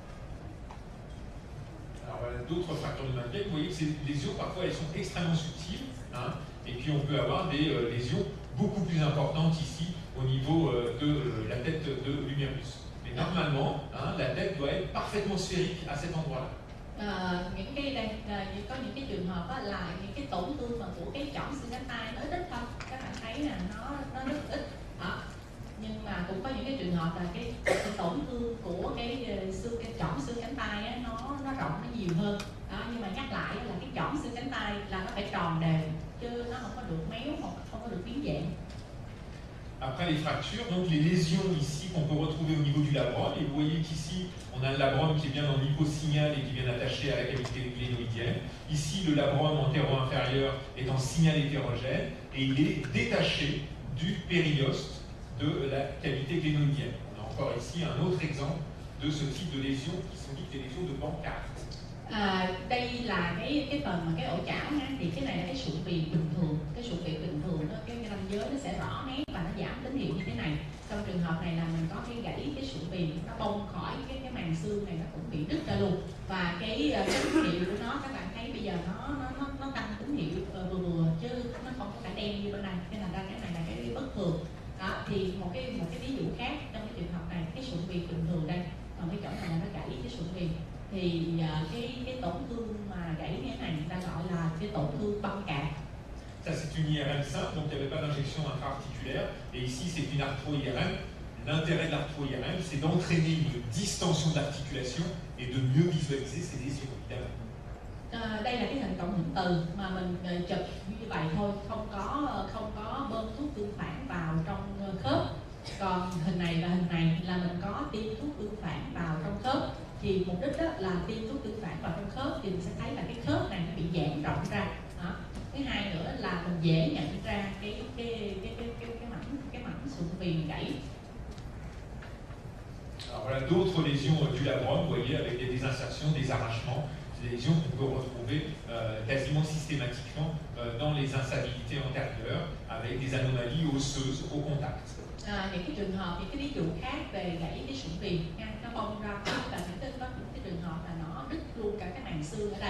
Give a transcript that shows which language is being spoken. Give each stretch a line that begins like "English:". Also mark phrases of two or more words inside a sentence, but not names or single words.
French: Alors voilà d'autres fractures de main. Vous voyez que ces lésions parfois elles sont extrêmement subtiles, hein, et puis on peut avoir des lésions beaucoup plus importantes ici au niveau de la tête de l'humérus. Mais normalement, hein, la tête doit être parfaitement sphérique à cet endroit-là.
Vietnamese: Những cái đây có những cái trường hợp là những cái tổn thương mà của cái chỏm xương cánh tay nó ít thôi, các bạn thấy là nó rất ít. Nhưng mà cũng có những cái trường hợp là cái tổn thương của cái chỏm xương cánh tay á, nó rộng, nó nhiều hơn. Đó, nhưng mà nhắc lại là cái chỏm xương cánh tay là nó phải tròn đều, chứ nó không có được méo hoặc không có được biến dạng.
French: Après les fractures, donc les lésions ici qu'on peut retrouver au niveau du labrum, et vous voyez qu'ici on a le labrum qui est bien dans l'hyposignal et qui est bien attaché à la cavité glénoïdienne. Ici le labrum antéro-inférieur est en signal hétérogène et il est détaché du périoste de la cavité glénoïdienne. On a encore ici un autre exemple de ce type de lésions qui sont dites des lésions de Bankart.
Vietnamese: Đây là cái phần mà cái ổ chảo ha, thì cái này là cái sụn viền bình thường, cái sụn viền bình thường đó, cái ranh giới nó sẽ rõ nét và nó giảm tín hiệu như thế này. Trong trường hợp này là mình có cái gãy cái sụn viền, nó bong khỏi cái màng xương này, nó cũng bị đứt ra luôn, và cái tín hiệu của nó các bạn thấy bây giờ nó tăng tín hiệu vừa chứ nó không có phải đen như bên này, nên là ra cái này là cái bất thường. Đó, thì một cái ví dụ khác trong cái trường hợp này, cái sụn viền bình thường đây, còn cái chỗ này là nó gãy cái sụn viền, thì cái tổn thương mà gãy như thế này người ta gọi là cái tổn thương băng cạp.
French: Ça c'est une IRM simple, donc il n'y avait pas d'injection intra-articulaire, et ici c'est une arthro-IRM. L'intérêt de l'arthro-IRM, c'est d'entraîner une distension d'articulation et de mieux visualiser ces lésions, évidemment.
Vietnamese: Đây là cái hình cộng hưởng từ mà mình chụp như vậy thôi, không có bơm thuốc tương phản vào trong khớp. Còn hình này là mình có tiêm thuốc tương phản vào trong khớp. Thì mục đích đó là tiêm thuốc tương phản vào trong khớp thì mình sẽ thấy là cái khớp này nó bị giãn rộng ra. Đó. Thứ hai nữa là mình dễ nhận ra cái mảnh sụn viền gãy.
French: Alors voilà d'autres lésions du labrum, vous voyez, avec des insertions, des arrachements, des lésions qu'on peut retrouver quasiment systématiquement dans les instabilités antérieures, avec des anomalies osseuses au contact.
Vietnamese: Những cái trường hợp, những cái ví dụ khác về gãy cái sụn viền, nó bong ra khỏi, và có những cái trường hợp là nó đứt luôn cả cái màng xương ở đây.